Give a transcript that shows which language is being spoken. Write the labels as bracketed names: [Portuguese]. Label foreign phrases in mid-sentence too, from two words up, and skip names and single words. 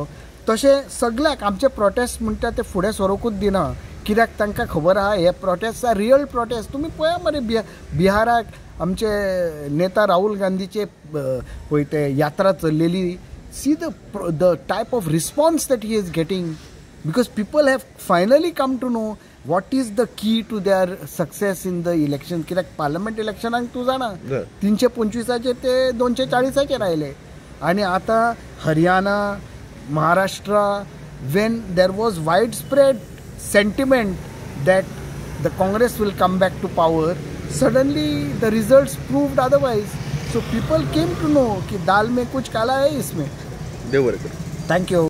[Konkani] तशें सगळ्याक आमचे प्रोटेस्ट म्हणटा ते फुडें सरोकूच दिना. कित्याक तांकां खबर आहा हे [English] protest are real protest. [Konkani] तुमी पळया मरे बिहाराक आमचे नेता राहुल गांधीचे पळय ते यात्रा चल्लेली. [English] see the type of response that he is getting. Because people have finally come to know what is the key to their success in the election. [Konkani] कित्याक पार्लमेंट इलेक्शनाक तूं जाणा 325 ते 240 आयले. आनी आतां हरियाणा, महाराष्ट्रा, [English] when there was widespread sentiment that the Congress will come back to power, suddenly the results proved otherwise. So people came to know [Hindi] कि दाल में कुछ काला है इसमें. [Konkani] देव बरें करूं. [English] Thank you.